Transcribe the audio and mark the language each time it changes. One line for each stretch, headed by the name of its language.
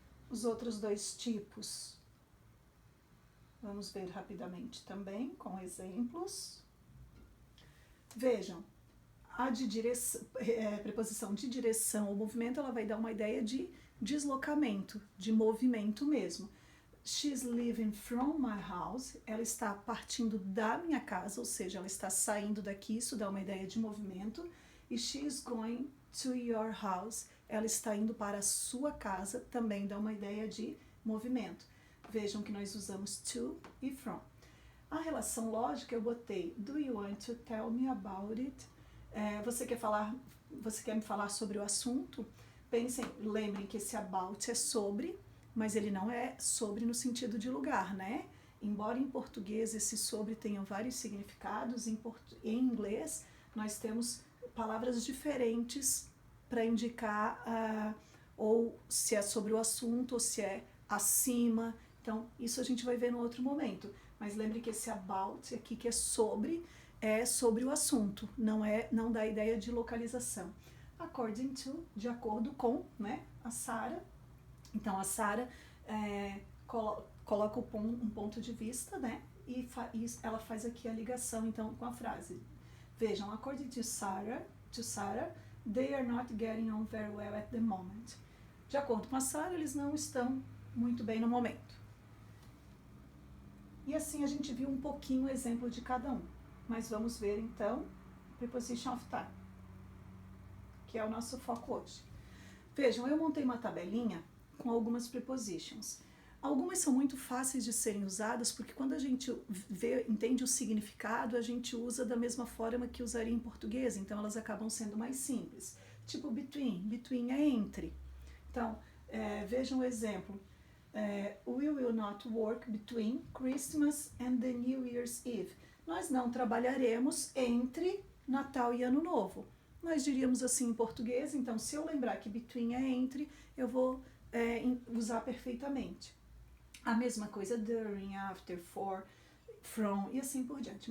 Portuguese: Os outros dois tipos, vamos ver rapidamente também, com exemplos. Vejam, a de direção, preposição de direção ou movimento, ela vai dar uma ideia de deslocamento, de movimento mesmo.
English: She's leaving from my house.
Portuguese: Ela está partindo da minha casa, ou seja, ela está saindo daqui, isso dá uma ideia de movimento.
English: E she's going to your house.
Portuguese: Ela está indo para a sua casa, também dá uma ideia de movimento. Vejam que nós usamos to e from. A relação lógica eu botei
English: do you want to tell me about it?
Portuguese: Você quer me falar sobre o assunto? Pensem, lembrem que esse about é sobre, mas ele não é sobre no sentido de lugar, né? Embora em português esse sobre tenha vários significados, em inglês nós temos palavras diferentes para indicar ou se é sobre o assunto ou se é acima. Então, isso a gente vai ver no outro momento. Mas lembre que esse about aqui, que é sobre o assunto, não dá ideia de localização.
English: According to,
Portuguese: de acordo com, né, a Sarah. Então, a Sarah coloca um ponto de vista, né, e ela faz aqui a ligação, então, com a frase. Vejam,
English: according to Sarah, they are not getting on very well at the moment.
Portuguese: De acordo com a Sarah, eles não estão muito bem no momento. E assim a gente viu um pouquinho o exemplo de cada um. Mas vamos ver então preposition of time, que é o nosso foco hoje. Vejam, eu montei uma tabelinha com algumas prepositions. Algumas são muito fáceis de serem usadas porque quando a gente entende o significado, a gente usa da mesma forma que usaria em português, então elas acabam sendo mais simples. Tipo between é entre. Então, vejam o exemplo.
English: We will not work between Christmas and the New Year's Eve.
Portuguese: Nós não trabalharemos entre Natal e Ano Novo. Nós diríamos assim em português, então se eu lembrar que between é entre, eu vou usar perfeitamente. A mesma coisa during, after, for, from e assim por diante.